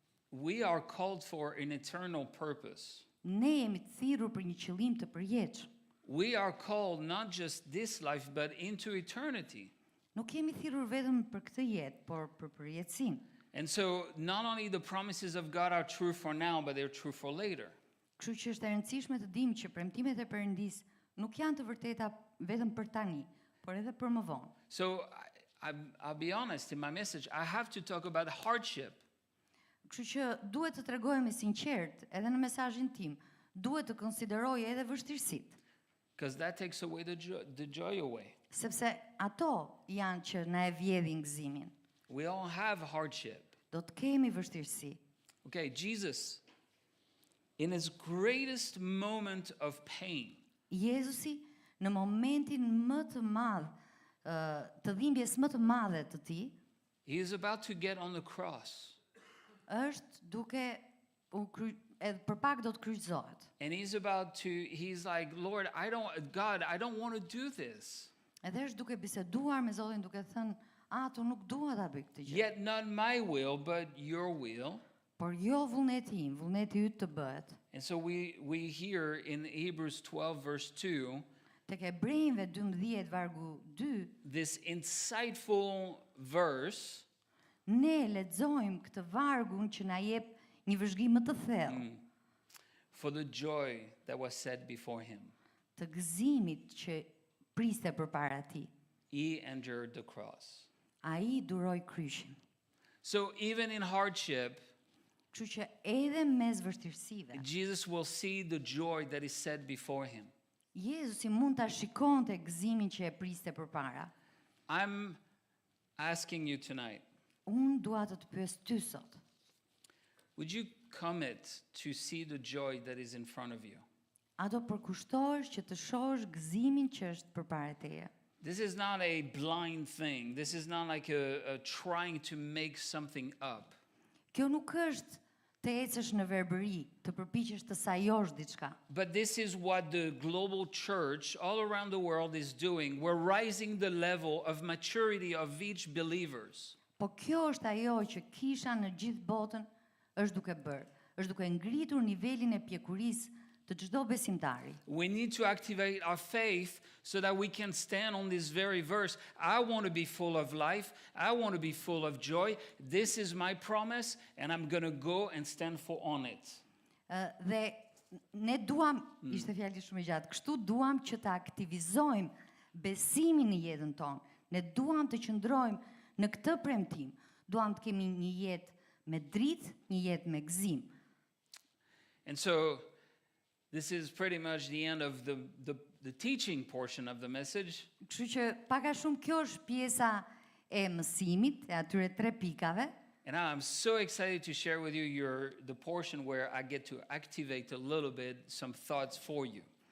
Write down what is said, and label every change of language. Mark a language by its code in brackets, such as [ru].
[en] We are called for an eternal purpose. [sq] ne jemi të thirrur për një qëllim të përjetshëm. [en] We are called not just this life, but into eternity. [sq] Nuk jemi thirrur vetëm për këtë jetë, por për përjetësinë. [en] And so not only the promises of God are true for now, but they're true for later. [sq] Kështu që është e rëndësishme të dimë që premtimet e Perëndisë nuk janë të vërteta vetëm për tani, por edhe për më vonë. [en] So I'll be honest, in my message, I have to talk about hardship. [sq] Kështu që duhet të tregojmë sinqert, edhe në mesazhin tim, duhet të konsideroj edhe vështirësitë, [en] Because that takes away the joy away. [sq] sepse ato janë që na e vjedhin gëzimin. [en] We all have hardship. [sq] Do të kemi vështirësi. [en] Okay, Jesus, in his greatest moment of pain, [sq] Jezusi në momentin më të madh të dhimbjes më të madhe të tij, [en] he is about to get on the cross. [sq] është duke edhe për pak do të kryqëzohet. [en] And he's like, Lord, I don't want to do this. [sq] Edhe është duke biseduar me Zotin duke thënë, tu nuk dua ta bëj këtë gjë. [en] Yet not my will, but your will. [sq] Por jo vullneti im, vullneti yt të bëhet. [en] And so we hear in Hebrews 12 verse 2, [sq] Tek Hebrejve 12 vargu 2, [en] this insightful verse [sq] ne lexojmë këtë vargun që na jep një vëzhgim më të thellë [en] for the joy that was set before him. [sq] të gëzimit që priste përpara tij. [en] He endured the cross. [sq] Ai duroi kryqin. [en] So even in hardship, [sq] Kështu që edhe mes vështirësive, [en] Jesus will see the joy that is set before him. [sq] Jezusi mund ta shikonte gëzimin që e priste përpara. [en] I'm asking you tonight, [sq] Unë dua të pyes ty sot. [en] would you commit to see the joy that is in front of you? [sq] A do përkushtohesh që të shohësh gëzimin që është përpara teje? [en] This is not a blind thing. This is not like a trying to make something up. [sq] Kjo nuk është të ecësh në verbëri, të përpiqesh të sajosh diçka. [en] But this is what the global church all around the world is doing. We're rising the level of maturity of each believers. [sq] Po kjo është ajo që kisha në gjithë botën është duke bërë. Është duke ngritur nivelin e pjekurisë të çdo besimtari. [en] We need to activate our faith so that we can stand on this very verse. I want to be full of life. I want to be full of joy. This is my promise and I'm going to go and stand on it. [sq] Dhe ne duam, ishte fjali shumë e gjatë, kështu duam që të aktivizojmë besimin në jetën tonë. Ne duam të qëndrojmë në këtë premtim. Duam të kemi një jetë me dritë, një jetë me gëzim. [en] And so this is pretty much the end of the teaching portion of the message. [sq] Kështu që pak a shumë kjo është pjesa e mësimit, e atyre 3 pikave. [en] And I'm so excited to share with you the portion where I get to activate a little bit some thoughts for you.